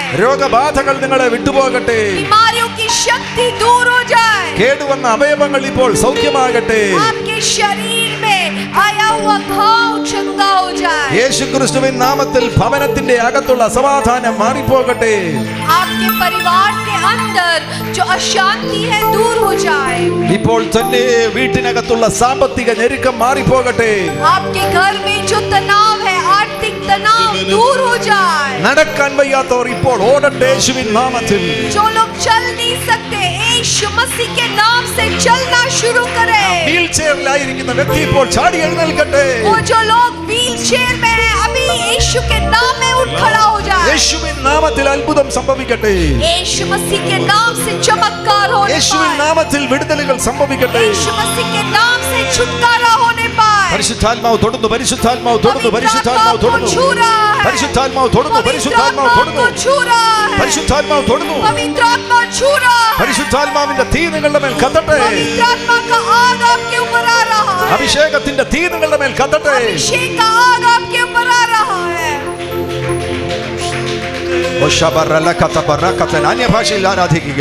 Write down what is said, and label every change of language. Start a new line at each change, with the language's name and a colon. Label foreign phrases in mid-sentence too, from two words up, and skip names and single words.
Malayalam: രോഗബാധകൾ നിങ്ങളെ വിട്ടുപോകട്ടെ.
Hindi: बीमारियों की शक्ति दूर हो जाए।
Malayalam: കേടുവന്ന അവയവങ്ങൾ ഇപ്പോൾ സൗഖ്യമാകട്ടെ.
Hindi: आपके शरीर में आया हुआ घाव चंगा हो जाए।
Malayalam: യേശുക്രിസ്തുവിൻ നാമത്തിൽ ഭവനത്തിന്റെ അകത്തുള്ള അസമാധാനം മാറിപ്പോകട്ടെ.
Hindi: आपके परिवार के अंदर जो अशांति है दूर हो जाए।
Malayalam: ഇപ്പോൾ തന്നെ വീട്ടിനകത്തുള്ള സാമ്പത്തിക ഞെരുക്കം മാറിപ്പോകട്ടെ.
Hindi: आपके घर में जो तनाव है आर्थिक तनाव दूर हो जाए।
Malayalam: നടക്കാൻ വയ്യാത്തവർ ഇപ്പോൾ ഓടട്ടെ യേശുവിൻ നാമത്തിൽ.
Hindi: जो लोग चल नहीं सकते यीशु मसीह के नाम से चलना शुरू करें।
Malayalam: വീൽ ചെയറിലായിരിക്കുന്ന വ്യക്തി ഇപ്പോൾ ചാടി എഴുന്നേൽക്കട്ടെ.
Hindi: वो जो लोग व्हील चेयर में हैं अभी यीशु के नाम में उठ खड़ा हो जाए।
Malayalam: യേശുവിൻ നാമത്തിൽ അത്ഭുതം സംഭവിക്കട്ടെ.
Hindi: यीशु मसीह के नाम से चमत्कार होने
Malayalam: യേശുവിൻ
Hindi: पाए।
Malayalam: നാമത്തിൽ വിടുതലുകൾ സംഭവിക്കട്ടെ.
Hindi: यीशु मसीह के नाम से छुटकारा होने पाए।
Malayalam: പരിശുദ്ധാത്മാവ് തൊടുന്നു. പരിശുദ്ധാത്മാവ് തൊടുന്നു. പരിശുദ്ധാത്മാവ് തൊടുന്നു.
Hindi: छू रहा है।
Malayalam: പരിശുദ്ധാത്മാവ് തൊടുന്നു. പരിശുദ്ധാത്മാവ് തൊടുന്നു.
Hindi: छू रहा है।
Malayalam: പരിശുദ്ധാത്മാവ് തൊടുന്നു.
Hindi: पवित्र आत्मा छू रहा है।
Malayalam: പരിശുദ്ധാത്മാവിന്റെ തീ നിങ്ങളുടെ മേൽ കത്തട്ടെ.
Hindi: पवित्र आत्मा का आग आपके ऊपर आ रहा है।
Malayalam: അഭിഷേകത്തിന്റെ തീ നിങ്ങളുടെ മേൽ കത്തട്ടെ.
Hindi: अभिषेक का आग आपके ऊपर आ रहा है।
Malayalam: അന്യഭാഷയിൽ ആരാധിക്കുക.